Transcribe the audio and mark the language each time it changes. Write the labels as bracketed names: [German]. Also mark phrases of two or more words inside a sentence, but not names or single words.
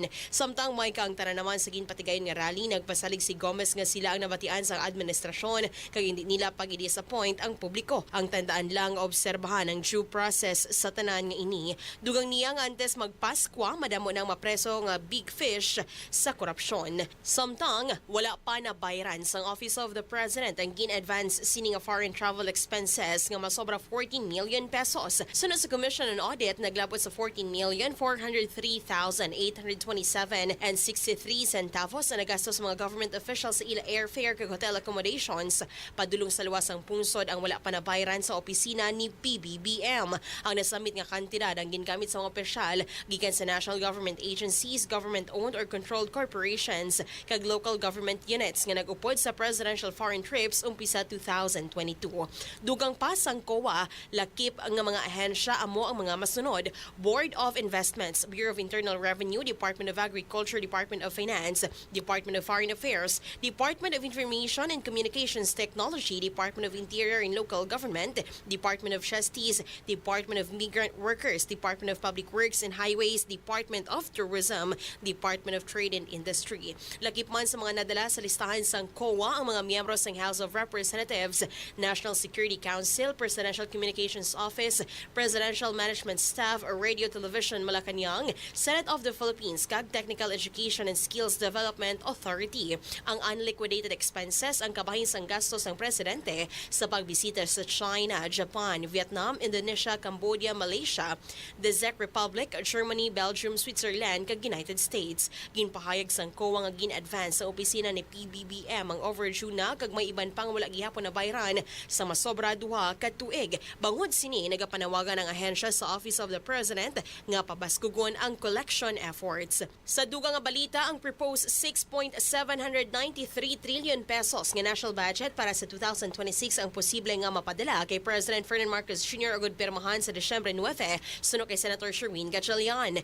[Hiligaynon] Samtang may kang tanan naman sa ginpatigayon nga rally nagpasalig si Gomez nga sila ang nabatian sa administrasyon kag hindi nila pag-i-disappoint ang publiko. Ang tandaan lang obserbahan ang [English] due process [Hiligaynon] sa tanan nga ini. Dugang niya nga antes magpaskwa madamo nang mapreso nga [English] big fish [Hiligaynon] sa korupsyon. Samtang wala pa na bayaran sang Office of the President ang gin-advance sini nga [English] foreign travel expenses [Hiligaynon] nga masobra 14 million pesos. Sunod sa Commission on Audit naglabot sa 14,403,827.63 na nagastos sa mga [English] government officials [Hiligaynon] sa ila airfare kag [English] hotel accommodations. [Hiligaynon] Padulong sa luwasang pungsod ang wala pa na bayaran sa opisina ni PBBM. Ang nasamit nga kantidad ang gingamit sa mga opisyal gikan sa [English] national government agencies, government-owned or controlled corporations [Hiligaynon] kag [English] local government units [Hiligaynon] nga nag-upod sa [English] presidential foreign trips [Hiligaynon] umpisa 2022. Dugang pa sang COA, lakip ang mga ahensya amo ang mga masunod: Board of Investments, Bureau of Internal Revenue, Department of Agriculture, Department of Finance, Department of Foreign Affairs, Affairs, Department of Information and Communications Technology, Department of Interior and Local Government, Department of Justice, Department of Migrant Workers, Department of Public Works and Highways, Department of Tourism, Department of Trade and Industry. Lakip man sa mga nadala sa listahan sa COA ang mga miyembros ng House of Representatives, National Security Council, Presidential Communications Office, Presidential Management Staff, Radio Television Malacanang, Senate of the Philippines, kag Technical Education and Skills Development Authority. Ang [English] unliquidated expenses [Hiligaynon] ang kabahin sang gastos ng presidente sa pagbisita sa China, Japan, Vietnam, Indonesia, Cambodia, Malaysia, the Czech Republic, Germany, Belgium, Switzerland, kag United States. Ginpahayag sang COA nga gin-advance sa opisina ni PBBM ang overdue na kag may iban pang wala gihapon na bayaran sa masobra duha ka tuig. Bangod sini nagapanawagan ang ahensya sa Office of the President nga pabaskugon ang [English] collection efforts. [Hiligaynon] Sa dugang nga balita, ang proposed 6.793 trillion pesos nga [English] national budget [Hiligaynon] para sa 2026 ang posible nga mapadala kay President Ferdinand Marcos Jr. agud pirmahan sa Disyembre 9 suno kay Senator Sherwin Gatchalian.